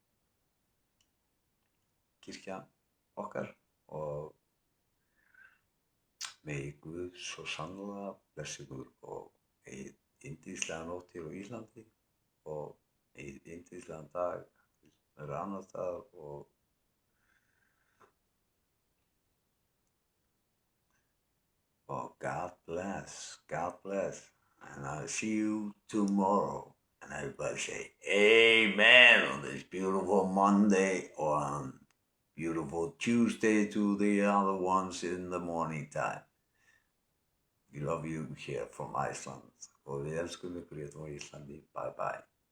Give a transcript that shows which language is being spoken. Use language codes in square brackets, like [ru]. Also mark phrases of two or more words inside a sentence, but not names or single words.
[is] kirkjan okkar og megi Guð svo sannarlega blessa ykkur og eigið yndislega nótt hér á Íslandi og eigið yndislegan dag með annar staðar og [en] God bless, and I'll see you tomorrow. And everybody say, Amen on this beautiful Monday or on beautiful Tuesday to the other ones in the morning time. We love you here from Iceland. [is] Og við elskum ykkur hérna á Íslandi. [en] Bye bye.